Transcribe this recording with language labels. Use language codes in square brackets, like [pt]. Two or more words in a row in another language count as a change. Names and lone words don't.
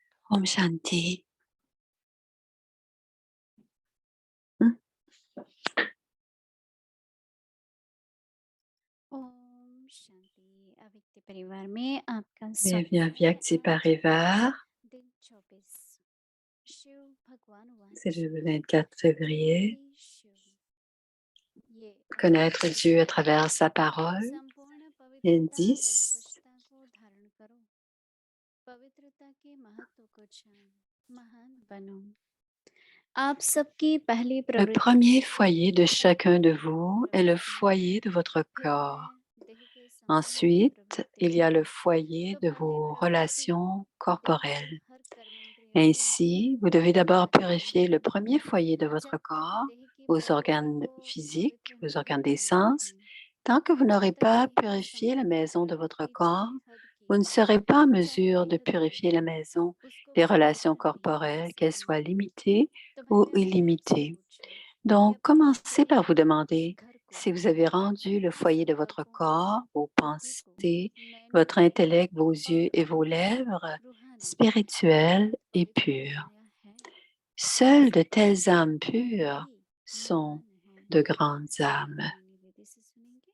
[hi] ओम शांति. Hmm. ओम शांति अव्यक्त परिवार में आपका [fr] Bienvenue à [hi] स्वागत है। Vyakti Parivar. दिन 24 शिव भगवान [fr] C'est [hi] वाच [fr] le 24 février. [hi] हे शिव ये [fr] Connaître [hi] अव्यक्त [fr] Dieu à [hi] गीता [fr] travers sa parole. [hi] संपूर्ण पवित्रता व 10. स्वच्छता को धारण करो, पवित्रता के महत्व को जानो, महान बनो। आप सबकी पहली [fr] Le [hi] प्रवृत्ति [fr] premier foyer de chacun de vous est le foyer de votre [hi] फिर है [fr] corps. [hi] देह के संबंध की [fr] Ensuite, il y [hi] प्रवृत्ति। [fr] a le foyer [hi] तो [fr] de [hi] पहली [fr] vos [hi] प्रवृत्ति [fr] relations [hi] देह के [fr] corporelles. [hi] हर कर्मेंद्रिय को [fr] Ainsi, vous devez d'abord [hi] पवित्र [fr] purifier [hi] बनाना [fr] le [hi] है। [fr] premier foyer de [hi] जब [fr] votre [hi] तक [fr] corps, [hi] देह की [fr] vos [hi] प्रवृत्ति [fr] organes [hi] को [fr] physiques, [hi] पवित्र [fr] vos [hi] नहीं [fr] organes des [hi] बनाते [fr] sens. [hi] हैं, [fr] Tant que vous [hi] तब [fr] n'aurez [hi] तक [fr] pas [hi] देह के [fr] purifié la [hi] संबंध की [fr] maison de votre [hi] प्रवृत्ति [fr] corps, [hi] चाहे हद [fr] vous [hi] की [fr] ne [hi] हो, [fr] serez pas en [hi] चाहे [fr] mesure de [hi] बेहद [fr] purifier [hi] बड़ी [fr] la [hi] हो, [fr] maison [hi] उसको [fr] des relations [hi] पवित्र नहीं बना [fr] corporelles, qu'elles soient [hi] सकेंगे। [fr] limitées [hi] तो [fr] ou [hi] मैंने अपने आप से [fr] illimitées. [hi] पूछा कि [fr] Donc, [hi] अपने [fr] commencez par vous [hi] शरीर को, [fr] demander [hi] घर को, [fr] si vous avez rendu le [hi] अपने [fr] foyer de votre [hi] संकल्पों को, [fr] corps, vos [hi] बुद्धि को, [fr] pensées, [hi] नैनों [fr] votre [hi] को [fr] intellect, vos yeux [hi] और [fr] et vos lèvres [hi] रूहानी [fr] spirituelles [hi] अर्थात [fr] et [hi] पवित्र [fr] pures. [hi] बनाया है। [fr] Seules de [hi] सिर्फ [fr] telles âmes [hi] वही [fr] pures sont [hi] महान है। [fr] de grandes [hi] आइए [fr] âmes. [hi] मोहिनी दीदी से सुनेंगे।